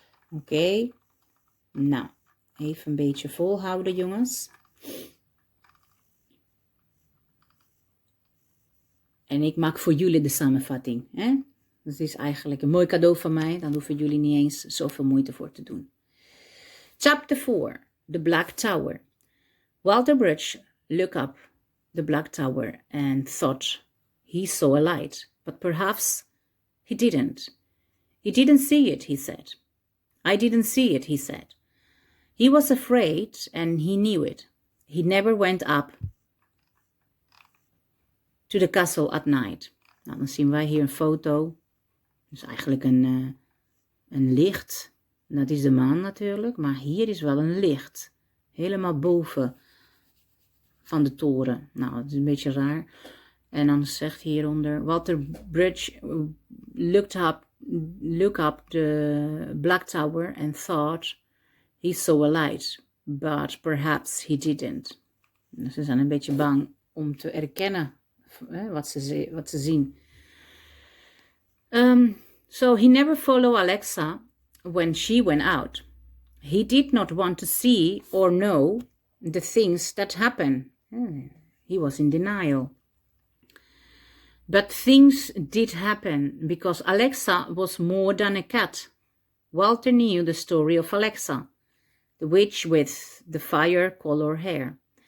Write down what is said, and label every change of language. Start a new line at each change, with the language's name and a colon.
Dutch: Oké, nou, even een beetje volhouden, jongens. En ik maak voor jullie de samenvatting, hè? Dat is eigenlijk een mooi cadeau van mij. Dan hoeven jullie niet eens zoveel moeite voor te doen.
English: Chapter 4. The Black Tower. Walterbridge looked up the Black Tower and thought he saw a light. But perhaps he didn't. He didn't see it, he said. I didn't see it, he said. He was afraid and he knew it. He never went up to the castle at night.
Dutch: Nou, dan zien wij hier een foto. Dat is eigenlijk een licht. Dat is de maan natuurlijk. Maar hier is wel een licht. Helemaal boven van de toren. Nou, dat is een beetje raar. En dan zegt hieronder.
English: Walterbridge looked up the Black Tower and thought he saw a light. But perhaps he didn't.
Dutch: Dus ze zijn een beetje bang om te erkennen wat ze zien.
English: So he never followed Alexa when she went out. He did not want to see or know the things that happen. He was in denial. But things did happen because Alexa was more than a cat. Walter knew the story of Alexa, the witch with the fire-color hair.